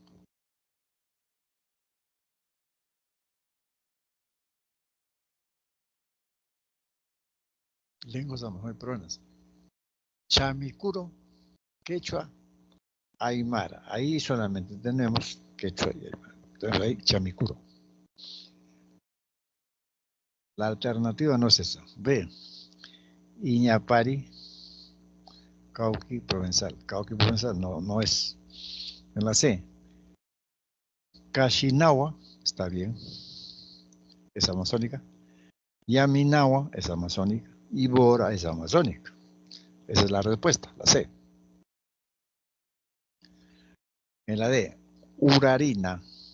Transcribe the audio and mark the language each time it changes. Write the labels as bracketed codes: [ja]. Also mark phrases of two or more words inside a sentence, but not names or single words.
[es] Lenguas amazónicas peruanas. Chamicuro, quechua, aymara. Ahí solamente tenemos quechua y aymara. Entonces ahí chamicuro. La alternativa no es esa. B. Iñapari, Cauqui provenzal. Cauqui provenzal no es. En la C. Cachinawa, está bien, es amazónica. Yaminawa es amazónica. Y Bora es amazónica. Esa es la respuesta, la C. En la D, Urarina.